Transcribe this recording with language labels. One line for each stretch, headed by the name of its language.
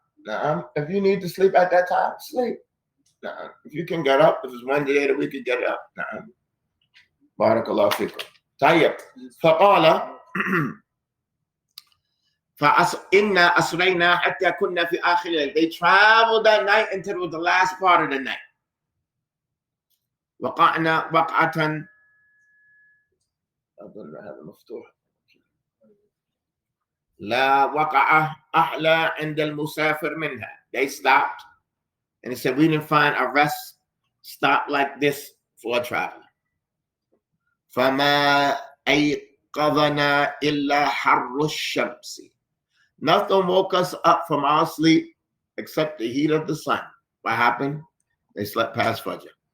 English: Now, if you need to sleep at that time, sleep. Now, if you can get up, if it's one day that we could get up. Now, barakallahu fikum. Tayyib.
Arabic: فقال فإنا أسرينا حتى كنا في آخر الليل.
English: They traveled that night until it was the last part of the night.
Arabic: وقعنا وقعة أظن هذا مفتوح. لا وقعة أحلى عند المسافر منها.
English: They stopped and they said we didn't find a rest stop like this for a traveler.
Arabic: فما أيقظنا إلا حر الشمس.
English: Nothing woke us up from our sleep except the heat of the sun. What happened? They slept past Fajr.